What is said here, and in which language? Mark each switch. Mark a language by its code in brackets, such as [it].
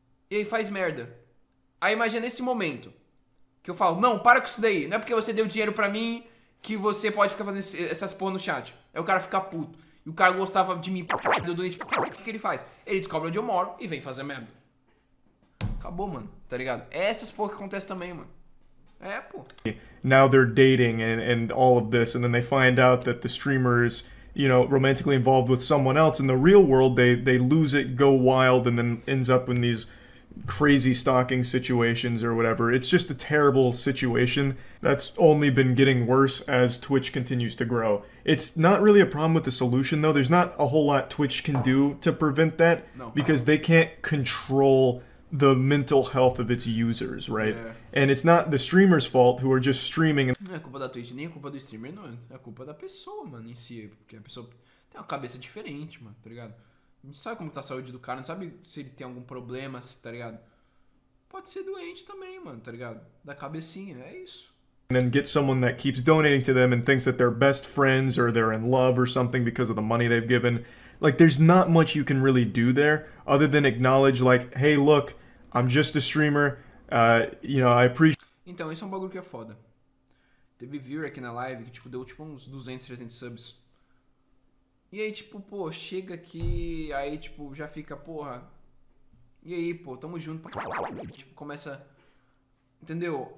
[pt] E aí faz merda. Aí imagina nesse momento, que eu falo, não, para com isso daí. Não é porque você deu dinheiro pra mim que você pode ficar fazendo essas porra no chat. Aí o cara fica puto. E o cara gostava de mim, do donate. O que ele faz? Ele descobre onde eu moro e vem fazer merda. Acabou, mano, tá ligado? É essas porra que acontece também, mano. É, pô. [en] Now they're dating and all of this, and then they find out that the streamer is, you know, romantically involved with someone else. In the real world, they lose it, go wild, and then ends up in these crazy stalking situations or whatever. It's just a terrible situation that's only been getting worse as Twitch continues to grow. It's not really a problem with the solution, though. There's not a whole lot Twitch can do to prevent that, because they can't control the mental health of its users, right? Yeah. And it's not the streamer's fault who are just streaming. [pt] Não é culpa da Twitch, nem é culpa do streamer, não. É culpa da pessoa, mano, em si. Porque a pessoa tem uma cabeça diferente, mano, tá ligado? A gente sabe como tá a saúde do cara, não sabe se ele tem algum problema, tá ligado? Pode ser doente também, mano, tá ligado? Da cabecinha, é isso. [en] And then get someone that keeps donating to them and thinks that they're best friends or they're in love or something because of the money they've given. Like, there's not much you can really do there other than acknowledge, like, hey, look, I'm just a streamer, you know, I appreciate... [pt] Então, isso é um bagulho que é foda. Teve viewer aqui na live que, tipo, deu, tipo, uns 200, 300 subs. E aí, tipo, pô, chega aqui, aí, tipo, já fica, porra... E aí, pô, tamo junto pra caralho. Tipo, começa entendeu?